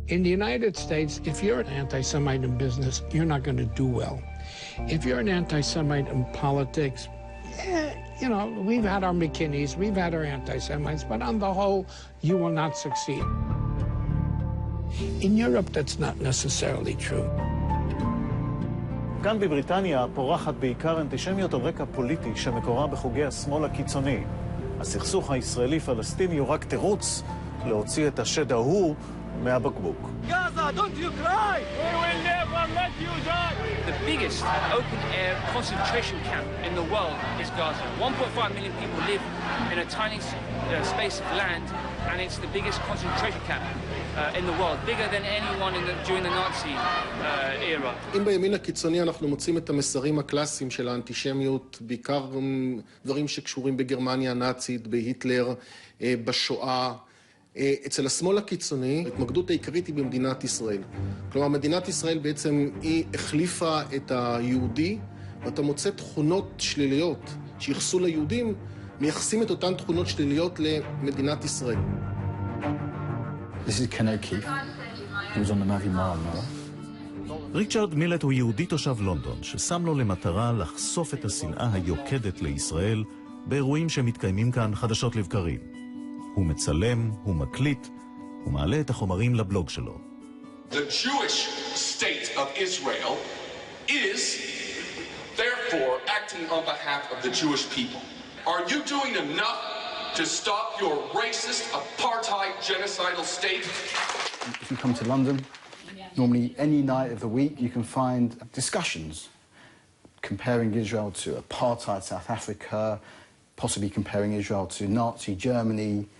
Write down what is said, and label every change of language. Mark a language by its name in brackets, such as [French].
[English] In the United States, if you're an anti-Semite in business, you're not going to do well. If you're an anti-Semite in politics, you know, we've had our McKinneys, we've had our anti-Semites, but on the whole, you will not succeed. In Europe, that's not necessarily true. [Hebrew] כאן בבריטניה פורחת בעיקר אנטישמיות על רקע פוליטי שמקורה בחוגי השמאל הקיצוני. הסכסוך הישראלי-פלסטיני הוא רק תירוץ להוציא את השד ההוא מהבקבוק. [English] Gaza, don't you cry! We will never let you die! The biggest open-air concentration camp in the world is Gaza. 1.5 million people live in a tiny space of land, and it's the biggest concentration camp in the world, bigger than anyone during the Nazi era. [Hebrew] אם בימין הקיצוני אנחנו מוצאים את המסרים הקלאסיים של האנטישמיות, בעיקר דברים שקשורים בגרמניה הנאצית, בהיטלר, בשואה, אצל השמאל הקיצוני, ההתמקדות העיקרית היא במדינת ישראל. כלומר, מדינת ישראל בעצם היא החליפה את היהודי, ואתה מוצא תכונות שליליות שיחסו ליהודים, מייחסים את אותן תכונות שליליות למדינת ישראל. [English] This is Ken O'Keefe. He was on the movie Mile. [Hebrew] ריצ'רד מילט הוא יהודי תושב לונדון, ששם לו למטרה לחשוף את השנאה היוקדת לישראל באירועים שמתקיימים כאן חדשות לבקרים. הוא מצלם, הוא מקליט, הוא מעלה את החומרים לבלוג שלו. [English] The Jewish state of Israel is therefore acting on behalf of the Jewish people. Are you doing enough to stop your racist, apartheid, genocidal state? If you come to London, normally any night of the week you can find discussions comparing Israel to apartheid South Africa, possibly comparing Israel to Nazi Germany.